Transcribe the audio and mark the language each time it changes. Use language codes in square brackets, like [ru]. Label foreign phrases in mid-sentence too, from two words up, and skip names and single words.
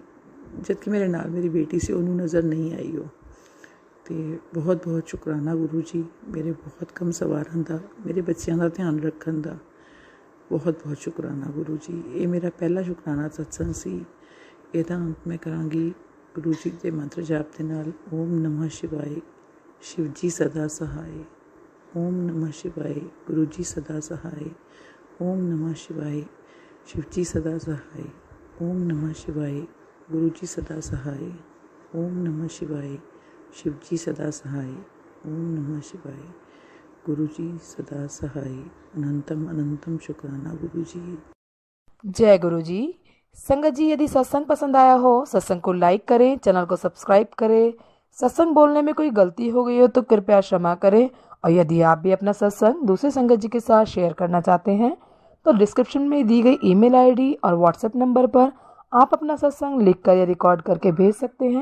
[pa] ਜਦ ਕਿ ਮੇਰੇ ਨਾਲ ਮੇਰੀ ਬੇਟੀ ਸੀ, ਉਹਨੂੰ ਨਜ਼ਰ ਨਹੀਂ ਆਈ ਉਹ। ਤੇ ਬਹੁਤ ਬਹੁਤ ਸ਼ੁਕਰਾਨਾ ਗੁਰੂ ਜੀ ਮੇਰੇ ਬਹੁਤ ਕਮ ਸਵਾਰਨ ਦਾ, ਮੇਰੇ ਬੱਚਿਆਂ ਦਾ ਧਿਆਨ ਰੱਖਣ ਦਾ। ਬਹੁਤ ਬਹੁਤ ਸ਼ੁਕਰਾਨਾ ਗੁਰੂ ਜੀ। ਇਹ ਮੇਰਾ ਪਹਿਲਾ ਸ਼ੁਕਰਾਨਾ ਸਤਸੰਗ ਸੀ। ਇਹਦਾ ਅੰਤ ਮੈਂ ਕਰਾਂਗੀ ਗੁਰੂ ਜੀ ਦੇ ਮੰਤਰ ਜਾਪ ਦੇ ਨਾਲ। [hi] ਓਮ ਨਮः शिवाय शिव जी सदा सहाय। ओम नमः शिवाय गुरु जी सदा सहाय। ओम नमः शिवाय शिव जी सदा सहाय। ओम नमः शिवाय गुरु जी सदा सहाय। ओम नमः शिवाय शिव जी सदा सहाय। ओम नमः शिवाय गुरु जी सदा सहाय। अनंतम अनंतम शुक्राना गुरु जी। जय गुरु जी। संगत जी, यदि सत्संग पसंद आया हो, सत्संग को लाइक करें, चैनल को सब्सक्राइब करें। सत्संग बोलने में कोई गलती हो गई हो तो कृपया क्षमा करें। और यदि आप भी अपना सत्संग दूसरे संगत जी के साथ शेयर करना चाहते हैं तो डिस्क्रिप्शन में दी गई [en] email ID [hi] और व्हाट्सएप नंबर पर आप अपना सत्संग लिखकर या रिकॉर्ड करके भेज सकते हैं।